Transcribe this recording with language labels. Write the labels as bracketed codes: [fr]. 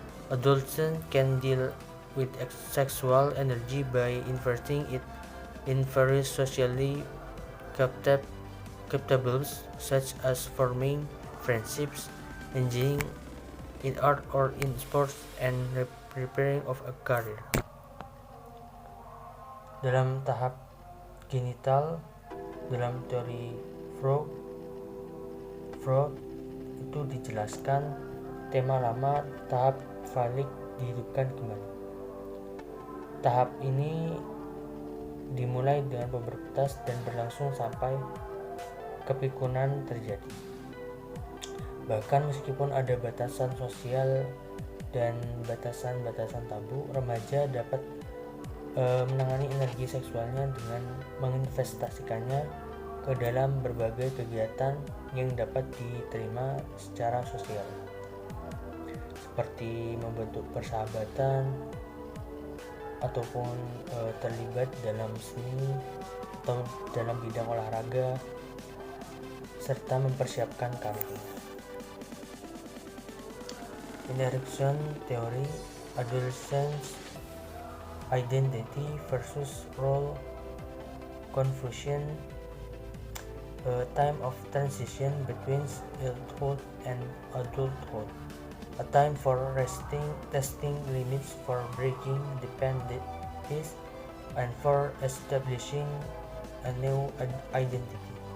[en] Adolescents can deal with sexual energy by inverting it in various socially captables, such as forming friendships, engaging in art or in sports, and preparing of a career. [id] Dalam tahap genital, dalam teori Freud itu dijelaskan tema lama tahap falik dihidupkan kembali. Tahap ini dimulai dengan pubertas dan berlangsung sampai kepikunan terjadi. Bahkan meskipun ada batasan sosial dan batasan-batasan tabu, remaja dapat menangani energi seksualnya dengan menginvestasikannya ke dalam berbagai kegiatan yang dapat diterima secara sosial, seperti membentuk persahabatan ataupun terlibat dalam seni atau dalam bidang olahraga, serta mempersiapkan karir. [en] In Erikson teori, adolescence identity versus role confusion, a time of transition between childhood and adulthood, a time for testing limits, for breaking dependencies, and for establishing a new identity.